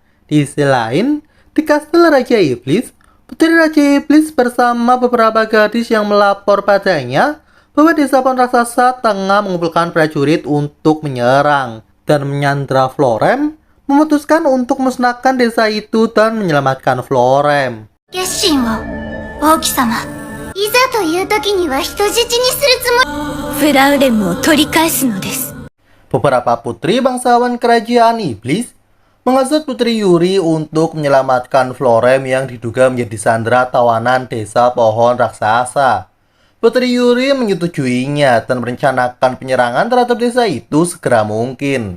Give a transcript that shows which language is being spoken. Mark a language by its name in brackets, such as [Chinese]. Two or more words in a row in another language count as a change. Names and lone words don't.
[Indonesian] Di sisi lain, di kastil Raja Iblis, putri Raja Iblis bersama beberapa gadis yang melapor padanya bahwa desa pohon raksasa tengah mengumpulkan prajurit untuk menyerang, dan menyandra Florem memutuskan untuk musnahkan desa itu dan menyelamatkan Florem. [Japanese] 王妃様、いざという時には人質にするつもり。フラウレムを取り返すのです。 [Indonesian] Beberapa putri bangsawan kerajaan iblis menghasut Putri Yuri untuk menyelamatkan Florem yang diduga menjadi sandera tawanan desa pohon raksasa. Putri Yuri menyetujuinya dan merencanakan penyerangan terhadap desa itu segera mungkin.